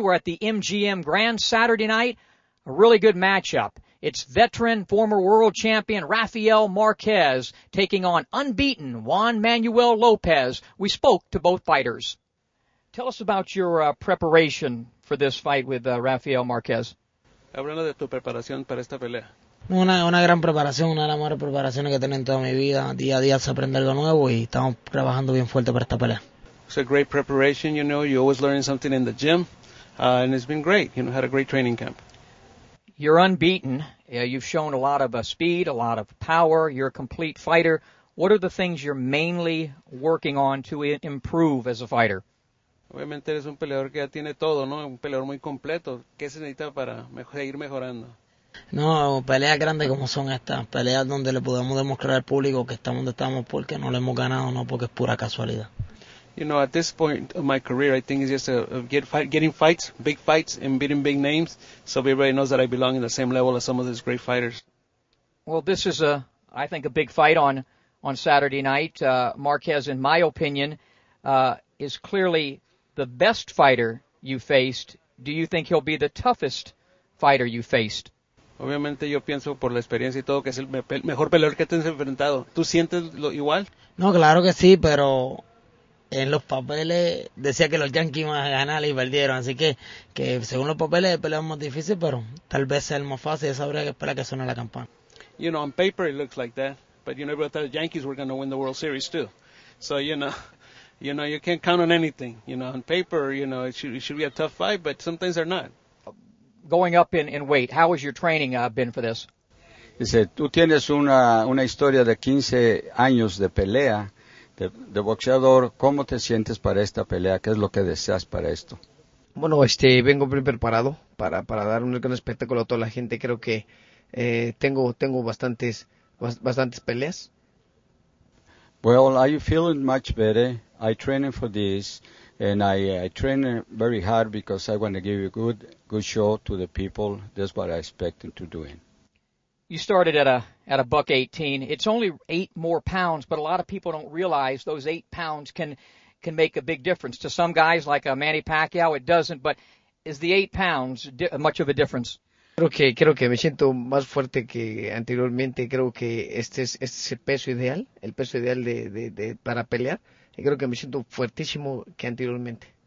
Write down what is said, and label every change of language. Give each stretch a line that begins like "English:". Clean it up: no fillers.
English: We're at the MGM Grand Saturday night. A really good matchup. It's veteran, former world champion Rafael Marquez taking on unbeaten Juan Lopez. We spoke to both fighters. Tell us about your preparation for this fight with Rafael Marquez.
Spanish: Hablando de tu preparación para esta pelea. Una gran preparación, una de las mejores preparaciones que he tenido en toda mi vida. Día a día se aprende algo nuevo y estamos trabajando bien fuerte para esta pelea.
English: It's a great preparation, you know, you're always learning something in the gym, and it's been great, you know, had a great training camp. You're unbeaten. You've shown a lot of speed, a lot of power. You're a complete fighter. What are the things you're mainly working on to improve as a fighter?
Spanish: Obviamente eres un peleador que ya tiene todo, ¿no? Un peleador muy completo. ¿Qué se necesita para seguir mejorando? No, peleas grandes como son estas, peleas donde le podemos demostrar al público que estamos donde estamos porque no le hemos ganado, no porque es pura casualidad.
English: You know, at this point of my career, I think it's just getting fights, big fights, and beating big names, so everybody knows that I belong in the same level as some of these great fighters. Well, this is I think, a big fight on Saturday night. Marquez, in my opinion, is clearly the best fighter you faced. Do you think he'll be the toughest fighter you faced?
Spanish: Obviamente yo pienso por la experiencia y todo que es el mejor peleador que te has enfrentado. ¿Tú sientes lo igual? No, claro que sí, pero en los papeles decía que los Yankees iban a ganar y perdieron, así que según los papeles peleamos más difícil, pero tal vez sea el más fácil, eso habría que esperar que suene la campana.
English: You know, on paper it looks like that, but you never thought the Yankees were going to win the World Series too. So, you can't count on anything. You know, on paper, you know, it should be a tough fight, but sometimes they're not. Going up in weight, how has your training been for this?
Spanish: Dice, tú tienes una historia de 15 años de pelea, de boxeador. ¿Cómo te sientes para esta pelea? ¿Qué es lo que deseas para esto? Bueno, vengo bien preparado para dar un gran espectáculo a toda la gente. Creo que tengo bastantes peleas.
English: Well, I feeling much better. I training for this. And I train very hard because I want to give a good show to the people. That's what I expect them to do. You started at a $118. It's only 8 more pounds, but a lot of people don't realize those 8 pounds can make a big difference. To some guys like Manny Pacquiao, it doesn't. But is the 8 pounds much of a difference?
Spanish: Creo que me siento más fuerte que anteriormente. Creo que este es el peso ideal de para pelear. Y creo que me siento fuertísimo que anteriormente.